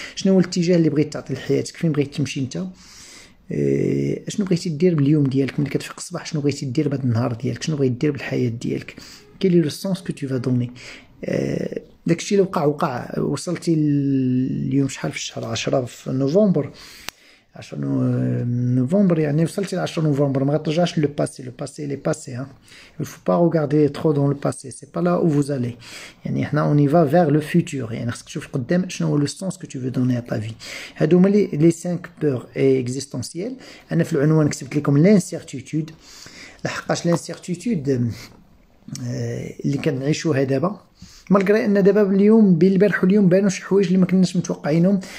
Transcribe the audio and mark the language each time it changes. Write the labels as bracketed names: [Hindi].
[Arabic] شنو هو الاتجاه اللي بغيت تعطي لحياتك؟ فين بغيت تمشي انت؟ اشنو بغيتي دير باليوم ديالك؟ ملي كتفيق الصباح شنو بغيتي دير بهذا النهار ديالك؟ شنو بغيتي دير بالحياه ديالك؟ كاين [French] لو سونس كو تو فا دوني. [Arabic] داكشي اللي وقع. وصلتي اليوم شحال في الشهر؟ 10 في نوفمبر. 10 نوفمبر يعني وصلتي ل 10 نوفمبر. ما غترجعش لو باسي. [French] لو باسي لي باسي. il faut pas regarder trop dans le passé. c'est pas là où vous allez. [Arabic] يعني حنا [French] on y va vers le futur. [Arabic] يعني خصك تشوف قدام شنو هو لو سونس [French] que tu veux donner à ta vie. [Arabic] هادو هما لي 5 بور اكزيستونسيال. انا في العنوان كتبت لكم لانسيرتيتود، لحقاش لانسيرتيتود اللي كنعيشوها دابا، مالغري ان دابا اليوم بين البارح واليوم بانوا شي حوايج اللي ما كناش متوقعينهم.